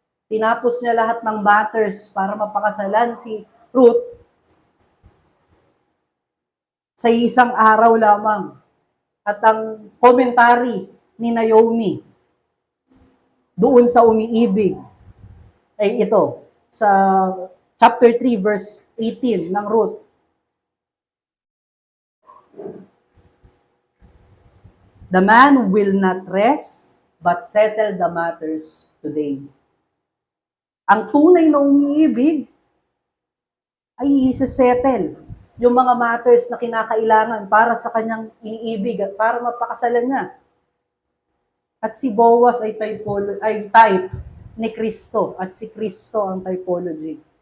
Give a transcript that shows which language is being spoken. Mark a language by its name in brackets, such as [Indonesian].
[Filipino] Tinapos niya lahat ng matters para mapakasalan si Ruth sa isang araw lamang. At ang commentary ni Naomi, doon sa umiibig. Ay ito, sa chapter 3 verse 18 ng Ruth. [English] The man will not rest, but settle the matters today. [Filipino] Ang tunay na umiibig ay isa-settle yung mga matters na kinakailangan para sa kanyang iniibig at para mapakasalan niya. At si Boaz ay type ni Kristo at si Kristo ang typology.